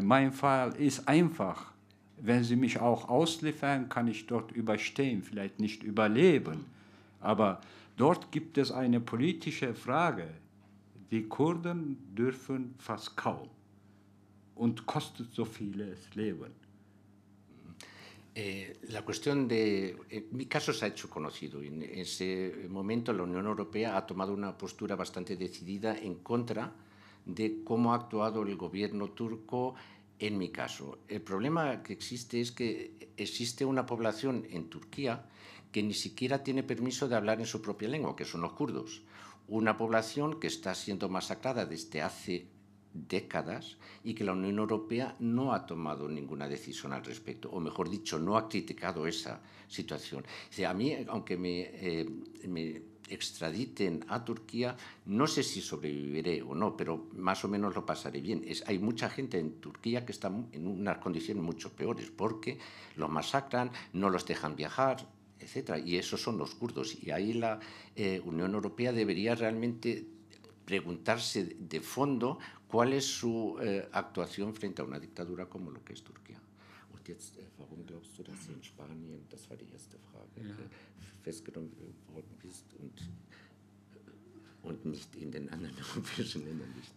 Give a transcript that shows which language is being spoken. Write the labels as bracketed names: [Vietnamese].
[German] Mein Fall ist einfach. Wenn sie mich auch ausliefern, kann ich dort überstehen, vielleicht nicht überleben. Aber dort gibt es eine politische Frage. Die Kurden dürfen fast kaum und kostet so vieles Leben. [Spanish] La cuestión mi caso se ha hecho conocido y en ese momento la Unión Europea ha tomado una postura bastante decidida en contra de cómo ha actuado el gobierno turco en mi caso. El problema que existe es que existe una población en Turquía que ni siquiera tiene permiso de hablar en su propia lengua, que son los kurdos. Una población que está siendo masacrada desde hace décadas y que la Unión Europea no ha tomado ninguna decisión al respecto, o mejor dicho, no ha criticado esa situación. O sea, a mí, aunque me extraditen a Turquía, no sé si sobreviviré o no, pero más o menos lo pasaré bien. Hay mucha gente en Turquía que está en unas condiciones mucho peores porque los masacran, no los dejan viajar, etcétera, y esos son los kurdos. Y ahí la Unión Europea debería realmente preguntarse de fondo cuál es su actuación frente a una dictadura como lo que es Turquía. [German] Und jetzt, warum glaubst du, dass in Spanien, das war die erste Frage, festgenommen worden bist und nicht in den anderen europäischen Ländern?